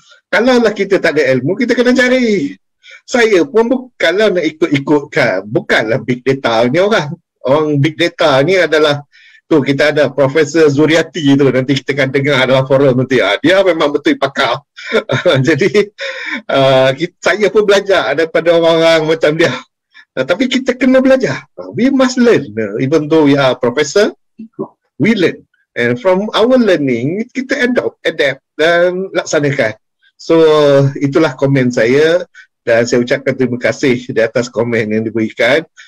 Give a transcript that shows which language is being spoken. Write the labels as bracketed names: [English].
[Malay] Kalaulah kita tak ada ilmu, kita kena cari. Saya pun bukanlah nak ikut-ikutkan, bukanlah big data ni orang. Orang big data ni adalah tu, kita ada Profesor Zuriati tu, nanti kita akan dengar dalam forum nanti. Dia memang betul pakar. Jadi saya pun belajar daripada orang-orang macam dia. Tapi kita kena belajar. [English] We must learn. Even though we are professor, we learn. And from our learning, [Malay] kita adapt dan laksanakan. So itulah komen saya, dan saya ucapkan terima kasih di atas komen yang diberikan.